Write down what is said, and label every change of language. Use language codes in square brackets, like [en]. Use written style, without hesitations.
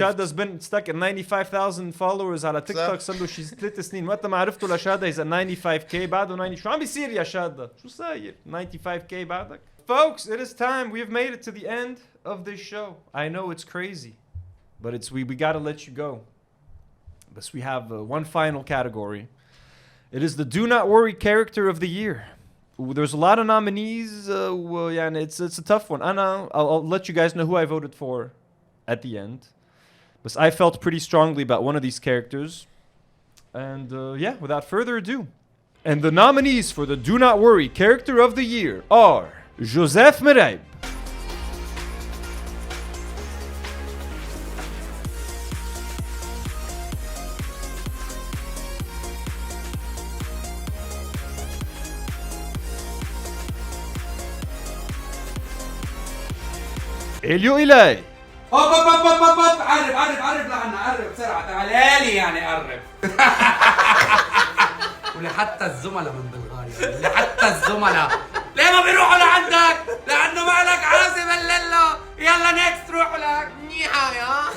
[en] شادا's been stuck at 95,000 followers [ar] على تيك توك صار له شي 3 سنين. وقت ما عرفته لشادا [en] is at 95k. [ar] بعده 90. شو عم بيصير يا شادا؟ شو صاير؟ 95k بعدك؟ [en] Folks, it is time. We have made it to the end of this show. I know it's crazy, but we gotta let you go. But we have one final category. It is the Do Not Worry Character of the Year. There's a lot of nominees. It's a tough one. I'll let you guys know who I voted for at the end. But I felt pretty strongly about one of these characters. And without further ado. And the nominees for the Do Not Worry Character of the Year are Joseph Meraib, Elio Ilay. [ar] قرب لعنا قرب بسرعة تعالي يعني قرب. ولحتى الزملاء من بلغاريا لحتى الزملاء ليه ما بيروحوا لعندك؟ لأنه مالك عازم الليلة. يلا نيكست روحوا لك منيحة يا